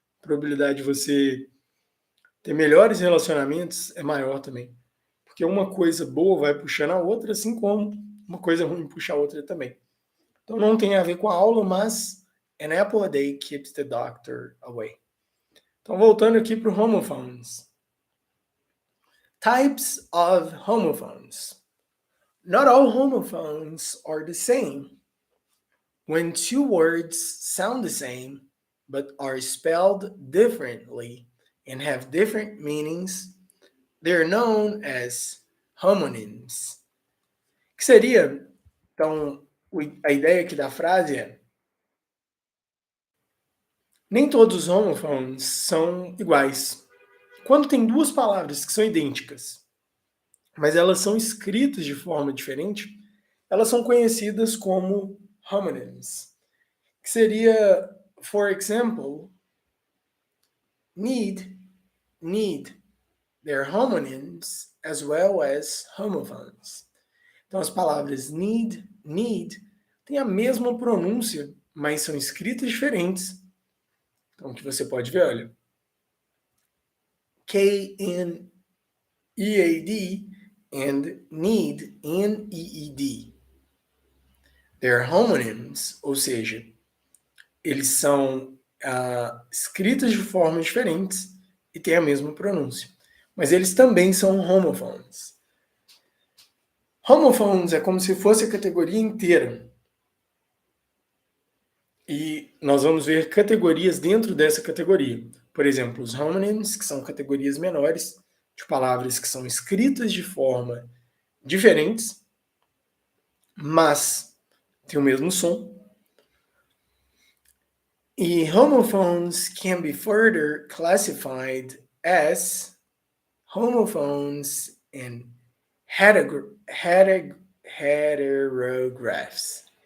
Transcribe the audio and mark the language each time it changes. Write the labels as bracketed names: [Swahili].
[Portuguese] A probabilidade de você ter melhores relacionamentos é maior também. Porque uma coisa boa vai puxando a outra, assim como uma coisa ruim puxa a outra também. Então não tem a ver com a aula, mas [English] an apple a day keeps the doctor away. [Portuguese] Então voltando aqui para o homophones. [English] Types of homophones. Not all homophones are the same. When two words sound the same but are spelled differently and have different meanings, they're known as homonyms. [Portuguese] Que seria, então, a ideia aqui da frase é: nem todos os homophones são iguais. Quando tem duas palavras que são idênticas, mas elas são escritas de forma diferente, elas são conhecidas como homonyms. Que seria, [English] for example, need. They're homonyms as well as homophones. [Portuguese] Então as palavras need têm a mesma pronúncia, mas são escritas diferentes. Então que você pode ver, olha, K-N-E-A-D and need, N-E-E-D. [English] They're homonyms, [Portuguese] ou seja, eles são escritos de formas diferentes e têm a mesma pronúncia. Mas eles também são homophones. Homophones é como se fosse a categoria inteira. E nós vamos ver categorias dentro dessa categoria. Por exemplo, os homonyms, que são categorias menores, de palavras que são escritas de forma diferentes, mas têm o mesmo som. [English] E homophones can be further classified as homophones and heterographs.